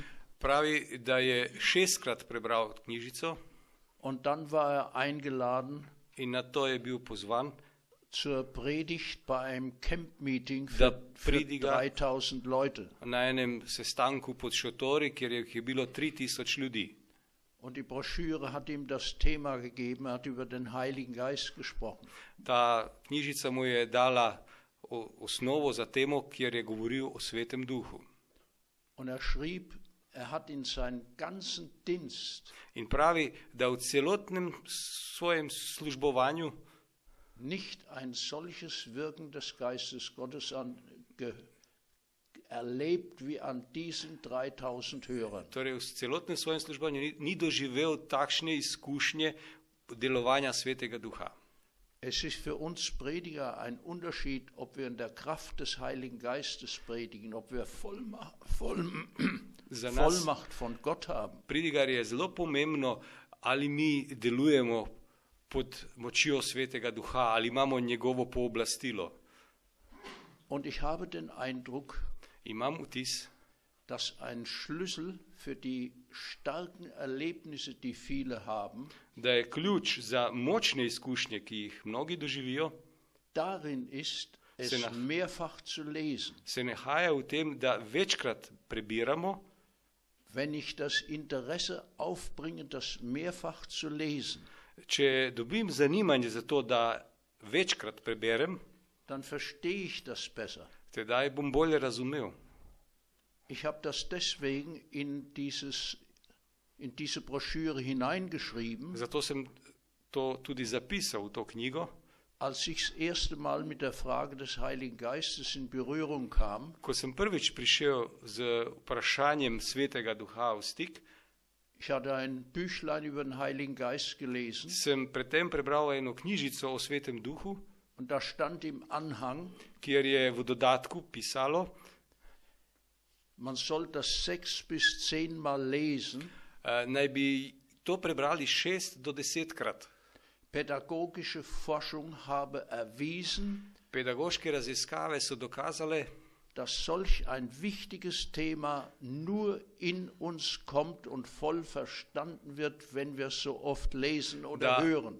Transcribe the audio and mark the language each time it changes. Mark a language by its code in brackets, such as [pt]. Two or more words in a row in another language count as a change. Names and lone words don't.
[sl] Pravi, da je 6-krat prebral knjižico. [de] Und dann war er eingeladen [sl] In na to je bil pozvan, [de] zur Predigt bei einem Camp-Meeting für 3000 Leute. [sl] Na enem sestanku pod šotori, kjer je bilo 3000 ljudi. [de] Und die Broschüre hat ihm das Thema gegeben, er hat über den Heiligen Geist gesprochen. [sl] Ta knjižica mu je dala osnovo za temo, kjer je govoril o Svetem Duhu. [de] Und er schrieb, er hat in seinen ganzen Dienst [sl] In pravi, da v celotnem svojem službovanju [de] nicht ein solches Wirken des Geistes Gottes erlebt wie an diesen 3000 Hörern. [sl] Torej v celotnem svojem službanju ni doživel takšne izkušnje delovanja Svetega Duha. [de] Es ist für uns Prediger ein Unterschied, ob wir in der Kraft des Heiligen Geistes predigen, ob wir Vollmacht von Gott haben. [sl] Predigar je zelo pomembno, ali mi delujemo pod močjo Svetega Duha, ali imamo njegovo pooblastilo. [de] Und ich habe den Eindruck, [sl] Imam vtis, [de] dass ein Schlüssel für die starken Erlebnisse, die viele haben, [sl] da je ključ za močne izkušnje, ki jih mnogi doživijo, [de] darin ist, es mehrfach zu lesen. [sl] Se nahaja v tem, da večkrat prebiramo. [de] Wenn ich das Interesse aufbringe, das mehrfach zu lesen, [sl] če dobim zanimanje za to, da večkrat preberem, [de] dann verstehe ich das besser. [sl] Tedaj bom bolje razumel. [de] Ich habe das deswegen in diese Broschüre hineingeschrieben, [sl] Zato sem to tudi zapisal v to knjigo. [de] Als ich das erste Mal mit der Frage des Heiligen Geistes in Berührung kam, [sl] Ko sem prvič prišel z vprašanjem Svetega Duha v stik, [de] ich hatte ein Büchlein über den Heiligen Geist gelesen, [sl] sem predtem prebral eno knjižico o Svetem Duhu, [de] und da stand im Anhang, [sl] kjer je v dodatku pisalo, [de] man soll das 6 bis 10 Mal lesen. [sl] Naj bi to prebrali 6 do 10-krat. [de] Pädagogische Forschung habe erwiesen, [sl] Pedagoške raziskave so dokazale, [de] dass solch ein wichtiges Thema nur in uns kommt und voll verstanden wird, wenn wir es so oft lesen oder hören.